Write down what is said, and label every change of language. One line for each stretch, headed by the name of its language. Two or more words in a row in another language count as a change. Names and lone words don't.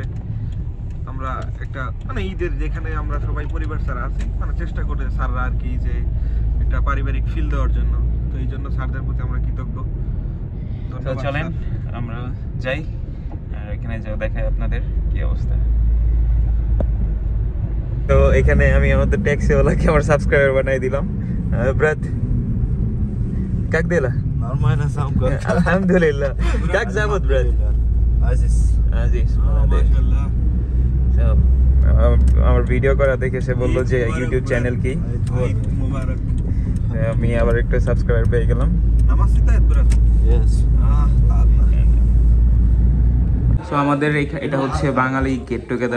Bangla: আমরা একটা ঈদের যেখানে আমরা সবাই পরিবার ছাড়া আছি, চেষ্টা করে স্যাররা আর কি যে একটা পারিবারিক ফিল দেওয়ার জন্য। তো এই জন্য স্যারদের প্রতি আমরা কৃতজ্ঞ। চলেন আমরা যাই, আর এখানে যাও দেখাই আপনাদের কি অবস্থা। তো এখানে আমি আমাদের ট্যাক্সিওয়ালাকে আমার সাবস্ক্রাইবার বানাই দিলাম।
Russian: ব্রাত как дела? Нормально, сам как? Alhamdulillah. Как зовут, брат? Азиз.
Bangla: মাশাআল্লাহ। আমার ভিডিও করা দেখে সে বললো যে ইউটিউব চ্যানেল কি।
Arabic: عيد مبارك.
Bangla: আমি আবার একটু সাবস্ক্রাইবার পেয়ে গেলাম। নামাজ সিতায়েত ব্রাত।
English: Yes.
Bangla: সো আমাদের এটা হচ্ছে বাঙালি
English: get together.